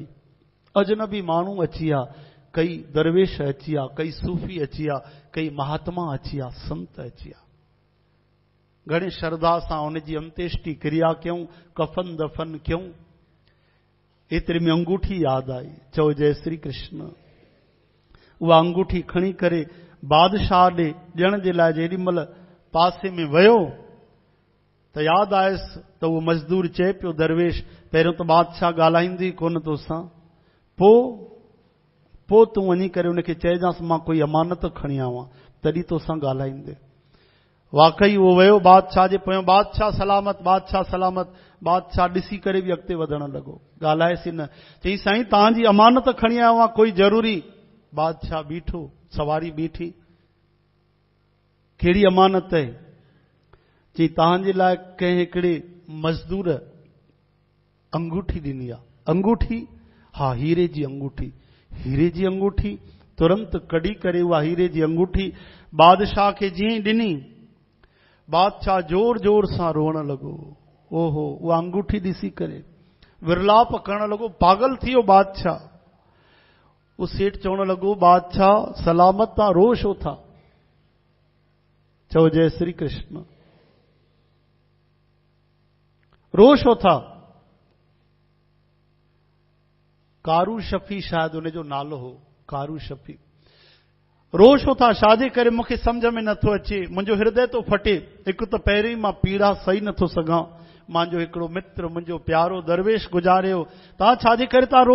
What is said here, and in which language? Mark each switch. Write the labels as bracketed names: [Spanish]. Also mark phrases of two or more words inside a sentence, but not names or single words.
[Sindhi] अजनबी माण्हू अची विया, कई दरवेश अची विया, कई सूफ़ी अची विया, कई महात्मा अची विया, संत अची विया। घणे श्रद्धा सां उनजी अंत्येष्टि क्रिया कयूं, कफन दफन कयूं। एतिरे में अंगूठी यादि आई, चओ जय श्री कृष्ण। उहा अंगूठी खणी करे बादशाह ॾे ॾियण जे लाइ जेॾीमहिल पासे में वियो त यादि आयसि त उहो मज़दूर चए पियो, दरवेश पहिरियों त बादशाह ॻाल्हाईंदी कोन तोसां, पोइ तूं वञी करे उनखे चइजांसि मां कोई अमानत खणी आवां, तॾहिं तोसां ॻाल्हाईंदे। वाकई उहो वियो बादशाह जे पोयां, बादशाह सलामत, बादशाह सलामत। बादशाह ॾिसी करे बि अॻिते वधण लॻो, ॻाल्हाएसि न। चई साईं तव्हांजी अमानत खणी आयो आहियां, कोई ज़रूरी? बादशाह बीठो, सवारी बीठी, कहिड़ी अमानत आहे? चई तव्हांजे लाइ कंहिं हिकिड़े मज़दूर अंगूठी ॾिनी आहे। अंगूठी? हा, हीरे जी अंगूठी। हीरे जी अंगूठी? तुरंत कढी करे उहा हीरे जी अंगूठी बादशाह खे जीअं ॾिनी, बादशाह जोर जोर सां रोअण लॻो। ओहो, उहा अंगूठी ॾिसी करे विरलाप करण लॻो, पागल थी वियो बादशाह। उहो सेठ चवण लॻो, बादशाह सलामत, तव्हां रो छो था? चओ जय श्री कृष्ण। रो छो था? कारू शफी शायदि उनजो नालो हो, कारू शफी। रो छो था? छाजे करे? मूंखे सम्झ में नथो अचे, मुंहिंजो हृदय थो फटे। हिकु त पहिरीं मां पीड़ा सही नथो सघां, मुंहिंजो हिकिड़ो मित्र, मुंहिंजो प्यारो दरवेश गुज़ारियो, तव्हां छाजे करे था रो?